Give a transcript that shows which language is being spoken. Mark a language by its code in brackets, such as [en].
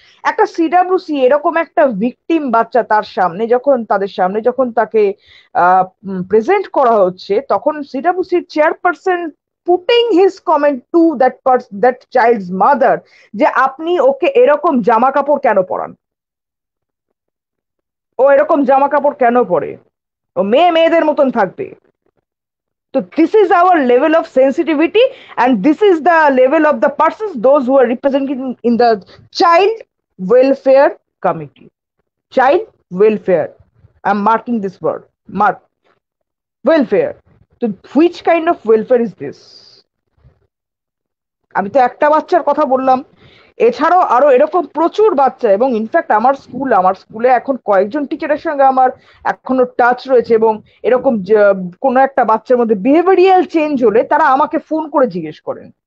[bn] একটা সিডাব্লিউসি এরকম একটা ভিকটিম বাচ্চা তাদের সামনে যখন তাকে প্রেজেন্ট করা হচ্ছে, তখন সিডাব্লিউসির chairperson [en] putting his comment to that child's mother [bn] যে আপনি ওকে এরকম জামা কাপড় কেন পরান, ও এরকম জামা কাপড় কেন পরে, ও মেয়েদের মতন থাকবে। [en] So this is our level of sensitivity, and this is the level of the persons, those who are representing in the child welfare committee. Child welfare. I'm marking this word. Mark. Welfare. So which kind of welfare is this? [bn] আমি তো একটা বাচ্চার কথা বললাম, এছাড়াও আরো এরকম প্রচুর বাচ্চা, এবং ইনফ্যাক্ট আমার স্কুলে এখন কয়েকজন টিচারের সঙ্গে আমার এখনো টাচ রয়েছে, এবং এরকম কোনো একটা বাচ্চার মধ্যে বিহেভিয়ারিয়াল চেঞ্জ হলে তারা আমাকে ফোন করে জিজ্ঞেস করেন।